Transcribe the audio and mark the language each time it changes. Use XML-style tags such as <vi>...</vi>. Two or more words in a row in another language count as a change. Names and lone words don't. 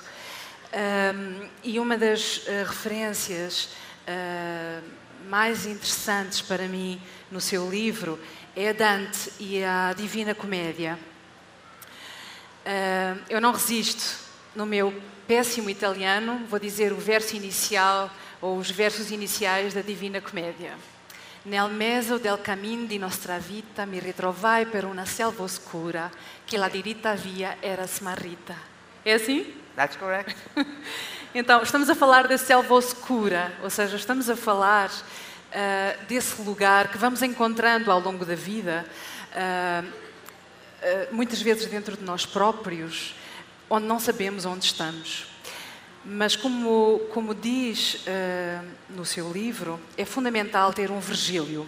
<pt>E uma das referências mais interessantes para mim no seu livro é a Dante e a Divina Comédia. Eu não resisto, no meu péssimo italiano, vou dizer o verso inicial ou os versos iniciais da Divina Comédia.</pt> <it>Nel mezzo del camin di nostra vita mi ritrovai per una selva oscura che la diritta via era smarrita.</it> <pt>É assim?</pt> <en>That's correct.</en> <pt>Então, estamos a falar da</pt> <it>selva oscura,</it> <pt>ou seja, estamos a falar desse lugar que vamos encontrando ao longo da vida, muitas vezes dentro de nós próprios, onde não sabemos onde estamos. Mas como diz no seu livro, é fundamental ter um Virgílio.</pt>